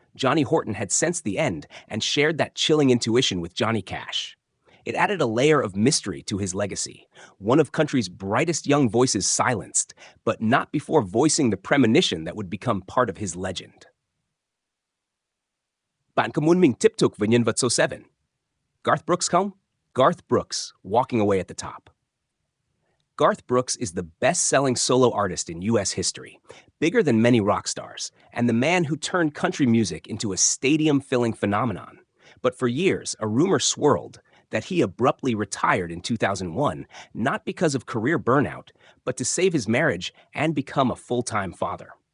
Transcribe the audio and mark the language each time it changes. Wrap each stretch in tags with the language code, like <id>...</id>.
<en>Johnny Horton had sensed the end and shared that chilling intuition with Johnny Cash. It added a layer of mystery to his legacy, one of country's brightest young voices silenced, but not before voicing the premonition that would become part of his legend.</en> <vi>Bạn có muốn mình tiếp tục với nhân vật số 7?</vi> <en>Garth Brooks</en> <vi>không?</vi> <en>Garth Brooks, walking away at the top. Garth Brooks is the best-selling solo artist in U.S. history, bigger than many rock stars, and the man who turned country music into a stadium-filling phenomenon. But for years, a rumor swirled that he abruptly retired in 2001, not because of career burnout, but to save his marriage and become a full-time father.</en>